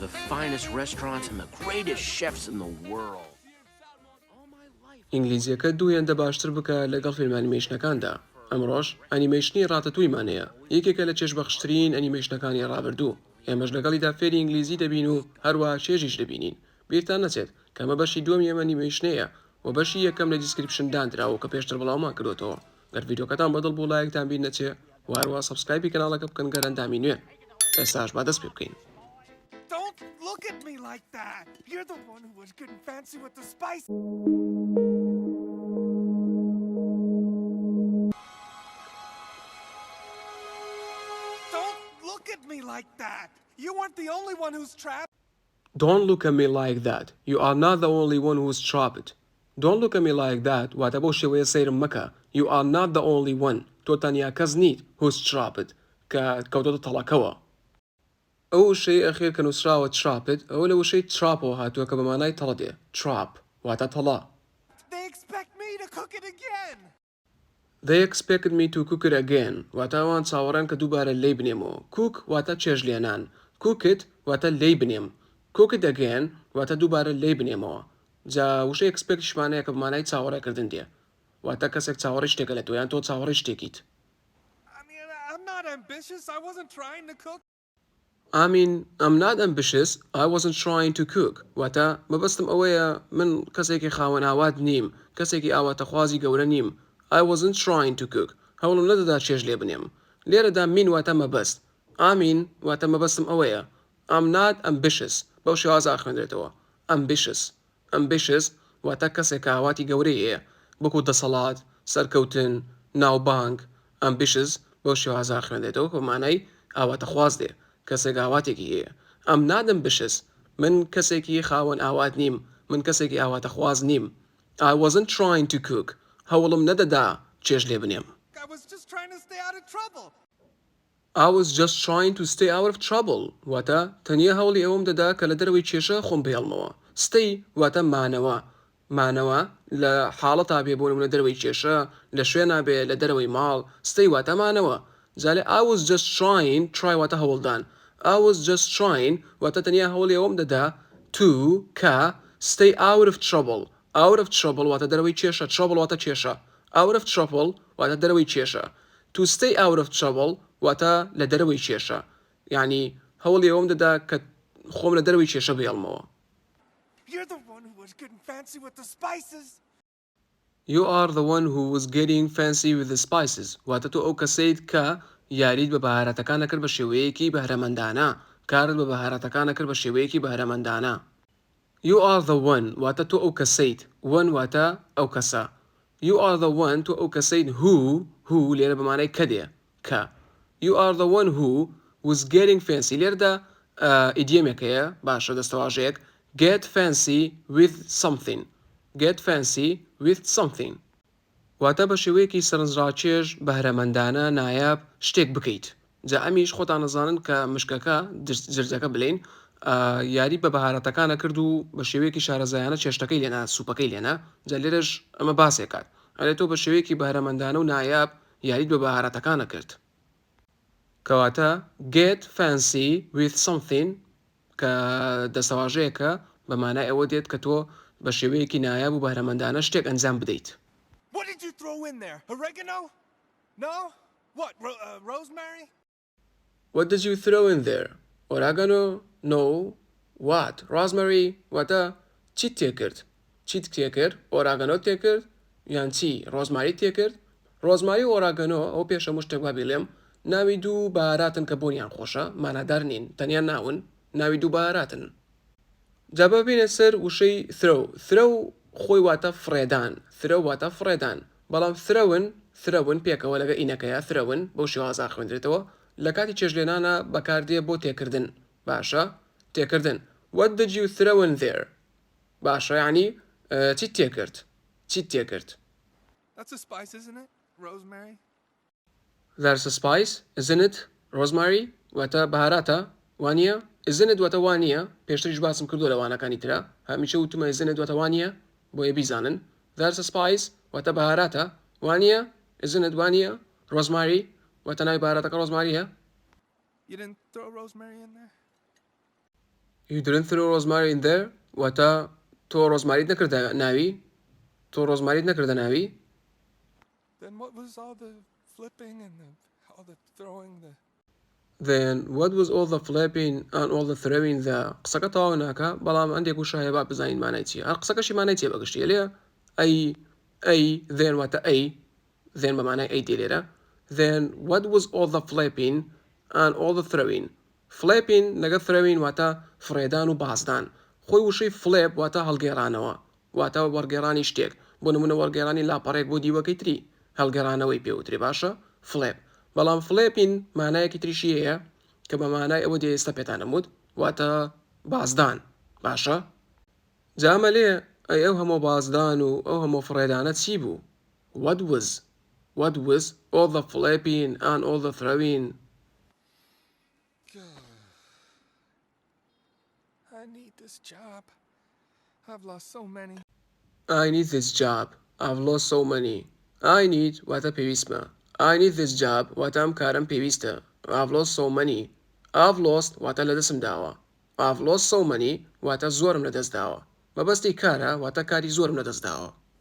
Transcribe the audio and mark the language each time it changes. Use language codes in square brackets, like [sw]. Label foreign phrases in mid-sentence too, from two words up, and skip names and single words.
[en] The finest restaurants and the greatest chefs in the world. [ckb] ئینگلیزیەکە دوویەندە باشتر بکە لەگەڵ فیلم ئەنیمەیشنەکاندا. ئەمڕۆژ ئەنیمەیشنی ڕاتەتوویمانەیە، یەکێکە لە چێژبەخشترین ئەنیمەیشنەکانی ڕابردوو. ئێمەش لەگەڵیدا فێری ئینگلیزی دەبین و هەروە چێژیش دەبینین. بیرتان نەچێت کەمە بەشی دووەم ئێمە ئەنیمەیشنەیە و بەشی یەکەم لە دیسکریپشن دانراوە کە پێشتر بڵاومان کردوتەوە. گەر ڤیدیۆکەتان بەدڵ بوو لایەکتان بین نەچێ و هەروە سەبسکرایبی کەناڵەکە بکەن گەر ئەندامی نوێ. ئێستاش با دەست پێ بکەین. [en] Don't look at me like that! You're the one who was getting fancy with the spice. Don't look at me like that! You weren't the only one who's trapped. Don't look at me like that. You are not the only one who's trapped. Don't look at me like that. [ckb] واتە بۆ شێوەیە سەیرم مەکە. [en] You are not the only one. [ckb] تۆ تەنیا کەس نیت [en] who's trapped [ckb] کە کەوتۆتە تەڵەکەوە. ئەو شەی ئەخێر کە نووسراوە trapped ئەوە لە وشەی trapەوە هاتووە کە بە مانای تەڵە دێ. Trap واتە تەڵە. [en] They expect me to cook it again! They expected me to cook it again. [ckb] واتە ئەوان چاوەڕان کە دووبارە لێی بنێمەوە. Cook واتە چێژلێنان. [en] Cook it [ckb] واتە لێی بنێم. [en] Cook it again [ckb] واتە دووبارە لێی بنێمەوە. جا وشەی expectشمانەیە کە بمانای چاوەڕێکردن دێ. واتە کەسێک چاوەڕی شتێکە لە تۆ یان تۆ چاوەڕی شتێکیت. [en] I mean, I'm not ambitious. I wasn't trying to cook. I'm not ambitious. I wasn't trying to cook. [ckb] واتە مەبەستم ئەوەیە من کەسێکی خاوەن ئاوات نیم. کەسێکی ئاواتەخوازی گەورە نیم. [en] I wasn't trying to cook. [ckb] هەوڵم نەدەدا چێژ لێ بنێم. لێرەدا min واتە مەبەست. واتە مەبەستم ئەوەیە. [en] I'm not ambitious. [ckb] بەو شێوازە خوێندرێتەوە. Ambitious. Ambitious واتە کەسێک ئاواتی گەورەی هەیە. بەکو دەسەڵات، سەرکەوتن، ناوبانگ. Ambitious بەو شێوازە خوێندرێتەوە کە مانای ئاواتەخواز دێ. کەسێک ئاواتێکی هەیە. [en] I'm not ambitious. [ckb] من کەسێکی خاوەن ئاوات نیم. من کەسێکی ئاواتەخواز نیم. [en] I wasn't trying to cook. [ckb] هەوڵم نەدەدا چێژ لێ بنێم. [en] I was just trying to stay out of trouble. I was just trying to stay out of trouble. [ckb] واتە تەنیا هەوڵی ئەوم دەدا کە لە دەرەوەی کێشە خۆم بهێڵمەوە. Stay واتە مانەوە. مانەوە لە حاڵەتا بێ بۆ نمونە دەرەوەی کێشە، لە شوێنە بێ لە دەرەوەی ماڵ. [en] Stay [ckb] واتە مانەوە. جالێ [en] I was just trying try [ckb] واتە هەوڵدان. [en] I was just trying [ckb] واتە تەنیا هەوڵی ئەوم دەدا [en] to کە stay out of trouble. Out of trouble [ckb] واتە دەرەوەی کێشە. Trouble واتە کێشە. [en] Out of trouble [ckb] واتە دەرەوەی کێشە. [en] To stay out of trouble [ckb] واتە لە دەرەوەی کێشە. یعنی هەوڵی ئەوم دەدا کە خۆم لە دەرەوەی کێشە بهێڵمەوە. [en] You're the one who was getting fancy with the spices. You are the one who was getting fancy with the spices. [ckb] واتە تۆ ئەو کەسەیت کە یاریت بە بەهارەتەکانە کرد بە شێوەیەکی بەهرەمەندانە. کارت بە بەهارەتەکانە کرد بە شێوەیەکی بەهرەمەندانە. [en] You are the one [ckb] واتە تۆ ئەو کەسەیت. One واتە ئەو کەسە. [en] You are the one [ckb] تۆ ئەو کەسەیت who لێرە بەمانای کە دێ. کە. [en] You are the one who was getting fancy. [ckb] لێرەدا ئیدیۆمێکەیە باشە دەستەواژەیەک. [en] Get fancy with something. Get fancy with something. [ckb] واتە بە شێوەیەکی سەرنجڕاکێش بەهرەمەندانە نایاب شتێک بکەیت. جا ئەمیش خۆتان نەزانن کە مشکەکە جرجەکە بڵێن یاری بە بەهارەتەکانە کرد و بە شێوەیەکی شارەزایانە چێشتەکەی لێنا سوپەکەی لێنا. جا لێرەش ئەمە باسێکات. ئەلێ تۆ بە شێوەیەکی بەهرەمەندانە و نایاب یاریت بە بەهارەتەکانە کرد. کەواتە [en] get fancy with something [ckb] کە دەستەواژەیەکە بە مانای ئەوە دێت کە تۆ بە شێوەیەکی نایاب و بەهرەمەندانە شتێک ئەنجام بدەیت. [en] What did you throw in there? Oregano? No? What? Rosemary? What did you throw in there? Oregano? No. What? Rosemary? [ckb] واتە چیت تێ کرد؟ چیت تێ کرد؟ ئۆراگەنۆ تێ کرد؟ یان چی؟ ڕۆزماری تێ کرد؟ ڕۆزماری و ئۆراگەنۆ ئەو پێشە شتێک وا بێڵێم ناوی دوو بەهاراتن کە بۆنیان خۆشە مانادار نین تەنیا ناون ناوی دوو بەهاراتن. جا ببینێت سەر وشەی throw خۆی واتە فرێدان. throw واتە فرێدان. بەڵام thrown پێکەوە لەگە ئینەکەیە thrown بەو شێوازە خوێندرێتەوە لە کاتی چێژلێنانە بەکاردێ بۆ تێکردن. باشە تێکردن. What did you throw in there? باشە یعنی چیت تێ کرد؟ چیت تێ کرد؟ [en] That's a spice, isn't it? Rosemary? There's a spice, isn't it? Rosemary [ckb] واتە بەهاراتە وانە؟ [en] isn't it [ckb] واتە وانە؟ پێشتریش باسم کردو لەوانەکانی ترە. هەمیشە وتمە [en] isn't it [ckb] واتە وانە بۆیە بیزانن. [en] There's a spice [ckb] واتە بەهاراتە وانە؟ [en] isn't it [ckb] وانە؟ Rosemary واتە ناوی بەهاراتەکە ڕۆزماریە؟ [en] You didn't throw rosemary in there? You didn't throw rosemary in there [ckb] واتە تۆ ڕۆزماریت نەکردە ناوی تۆ ڕۆزماریت نەکردە ناوی [en] Then what was all the flipping and all the throwing the... Then what was all the flapping and all the throwing the [ckb] قسەکە تەواو ناکە بەڵام هەندێک وشایە با بزانین مانای چیە هەر قسەکەشی مانای چیە بەگشتیە لێ [en] ئەی then [ckb] واتە ئەی [en] then [ckb] بە مانای ئەی دێ لێرە [en] then what was all the flapping and all the throwing [ckb] flapping لەگە throwing واتە فرێدان و بازدان خۆی وشەی flap واتە هەڵگێڕانەوە واتە وەرگێڕانی شتێک بۆ نمونە وەرگێڕانی لاپەڕێک بۆ دیوەکەی تری هەڵگێڕانەوەی پێوتری باشە flap بەڵام فلێپین مانایەکی تریشی هەیە کە بە مانای ئەوە دێ ئێستا پێتانەموت واتە بازدان باشە جامە لێ ئەی ئەو هەموو بازدان و ئەو هەموو فڕێدانە چی بوو [en] what was all the flapping and all the throwing I need this job. I've lost so many. I need this job I've lost so many I need [ckb] واتە پێویستمە [en] I need this job [ckb] واتە ئەم کارم پێویستە [en] I've lost so many I've lost [ckb] واتە لە دەستم داوە [en] I've lost so many [ckb] واتە زۆرم لە دەست داوە مەبەستی کارە واتە کاری زۆرم لە دەست داوە